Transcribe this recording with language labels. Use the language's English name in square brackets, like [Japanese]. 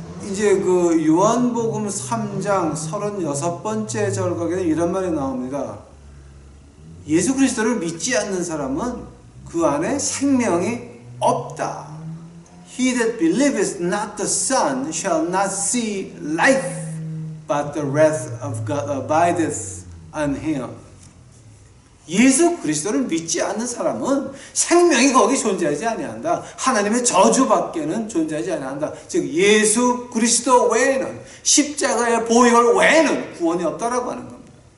[Korean] 이제 그 요한복음 3장 36번째 절각에는 이런 말이 나옵니다. 예수 그리스도를 믿지 않는 사람은 그 안에 생명이 없다. [English] He that believeth not the Son shall not see life, but the wrath of God abideth on him. [Korean] 예수 그리스도를 믿지 않는 사람은 생명이 거기 존재하지 아니한다. 하나님의 저주밖에는 존재하지 아니한다. 즉 예수 그리스도 외에는, 십자가의 보혈 외에는 구원이 없다라고 하는 겁니다.